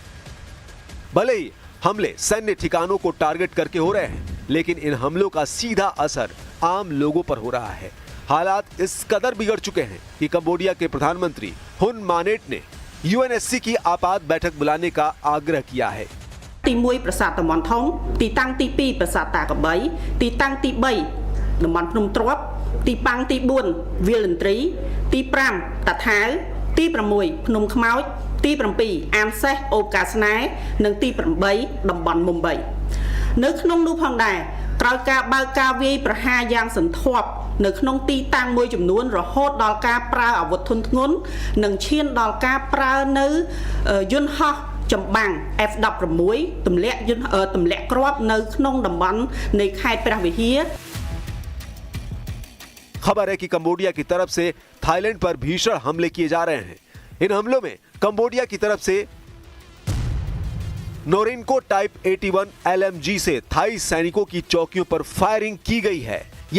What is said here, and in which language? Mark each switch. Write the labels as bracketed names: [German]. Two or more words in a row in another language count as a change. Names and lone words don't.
[Hindi] भले ही हमले सैन्य ठिकानों को टारगेट करके हो रहे हैं, लेकिन इन हमलों का सीधा असर आम लोगों पर हो रहा है। हालात इस कदर बिगड़ चुके हैं कि कंबोडिया के प्रधानमंत्री हुन मानेट ने UNSC की आपात बैठक बुलाने का आग्रह किया है। [Khmer] ទី 1 ប្រាសាទតំបន់ធំ ទីតាំងទី 2 ប្រាសាទតាកបី ទីតាំងទី 3 តំបន់ភ្នំទ្រាប់ ទីប៉ាំងទី 4 វា លន្ត្រី ទី 5 តាថាវ ទី 6 ភ្នំខ្មោច ទី 7 អានសេះ អូកាស្នេហ៍ និងទី 8 តំបន់មុំបី នៅក្នុងនោះផងដែរត្រូវការបើកការវាយប្រហារយ៉ាងសន្ធាប់នៅក្នុងទីតាំងមួយចំនួនរហូតដល់ការប្រើអាវុធធុនធ្ងន់និងឈានដល់ការប្រើនៅយន្តហោះចម្បាំង F-16 ទម្លាក់គ្រាប់នៅក្នុងតំបន់នៃខេត្តព្រះវិហារ [Hindi] खबर है कि कंबोडिया की तरफ से थाईलैंड पर भीषण हमले किए जा रहे हैं। इन हमलों में कंबोडिया की तरफ से नोरिनको टाइप 81 LMG से थाई सैनिकों की चौकियों पर फायरिंग की गई है।